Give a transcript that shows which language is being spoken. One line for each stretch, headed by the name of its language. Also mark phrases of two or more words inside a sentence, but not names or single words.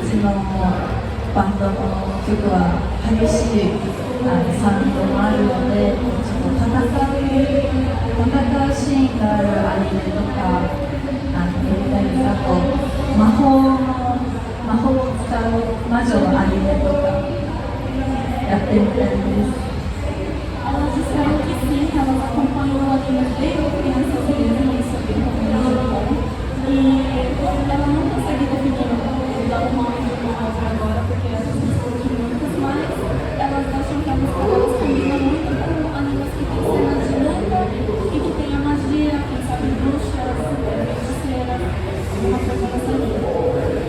Japanese: ちのバンドの曲は激しいサウンドもあるので、ちょっと戦うシーンがあるアニメとか見たり、あと魔法を使う魔女のアニメとかやってみたいです。
Portuguese: Elas disseram que sim, que elas acompanham o anime desde crianças mesmo, isso é muito bom. E ela não consegue definir o nome de uma outra agora, porque a gente discute muitas, mas elas acham que a música delas combina muito com animes que tem cenas de luta e que tem a magia, quem sabe bruxas, feiticeiras, uma coisa dessa linha.